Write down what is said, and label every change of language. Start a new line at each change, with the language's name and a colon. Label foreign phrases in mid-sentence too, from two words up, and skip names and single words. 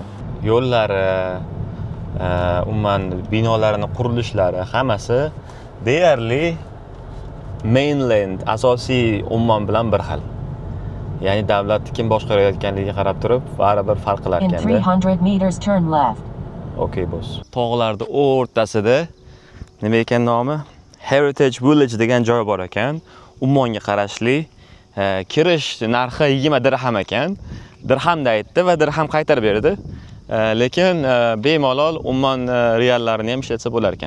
Uzbek: Yo'llari, umuman binolarining qurilishlari hammasi deyarli mainland, asosiy Ummon bilan bir xil. Ya'ni davlatni kim boshqarayotganligiga qarab turib, baribir farq qilar In ekanda.
English: 300 meters turn left. Okay, boss.
Uzbek: Tog'larda o'rtasida nima ekan nomi? Heritage Village degan joy bor ekan. Ummonga qarashli. Kirish narxi 20 dirham ekan. Dirhamda aytdi va dirham qaytarib berdi. Lekin bemalol Ummon reallarini ham ishlatsa bo'lar ekan.